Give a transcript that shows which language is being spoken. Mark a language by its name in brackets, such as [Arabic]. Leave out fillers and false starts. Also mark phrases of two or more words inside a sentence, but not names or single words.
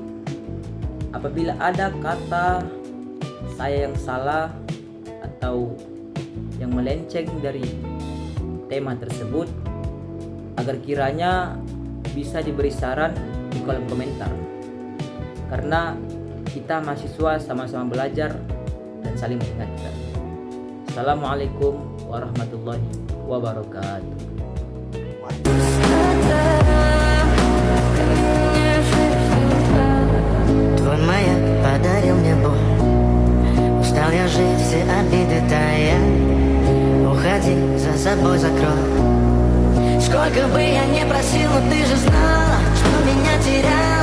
[Indonesian] Apabila ada kata saya yang salah atau yang melenceng dari tema tersebut, agar kiranya bisa diberi saran di kolom komentar. Karena kita mahasiswa sama-sama belajar dan saling mengingatkan. [Arabic] السلام عليكم ورحمة الله وبركاته. [Russian] Твой маяк подарил мне боль. Устал я жить, все обиды тая. Уходи, за собой закрой. Сколько бы я ни просил, но ты же знала, что меня теряла.